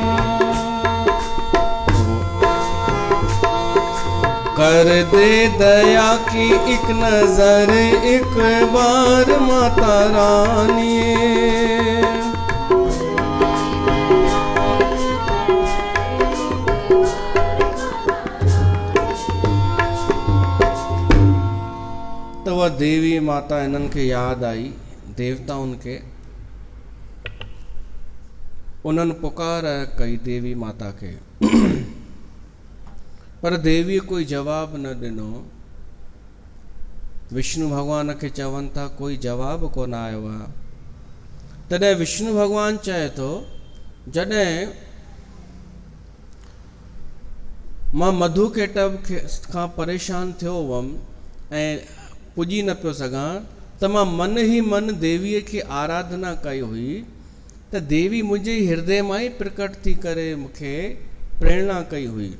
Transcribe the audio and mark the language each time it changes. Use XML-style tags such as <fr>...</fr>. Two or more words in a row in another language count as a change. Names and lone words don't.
<hi>कर दे दया की एक नजर एक बार माता रानी,</hi> <sd>तो वह देवी माता इन्हनि खे याद आई, देवताउनि खे। उन्हनि पुकार कई देवी माता के, पर देवी कोई जवाब न ॾिनो। विष्णु भगवान खे चवनि था कोई जवाब कोन आयो आहे। तॾहिं विष्णु भगवान चए थो जॾहिं मां मधु केटव खां परेशान थियो हुअमि ऐं पुॼी न पियो सघां, त मां मन ही मन देवीअ खे आराधना कई हुई, त देवी मुंहिंजे हृदय मां ई प्रकट थी करे मूंखे प्रेरणा कई हुई।</sd>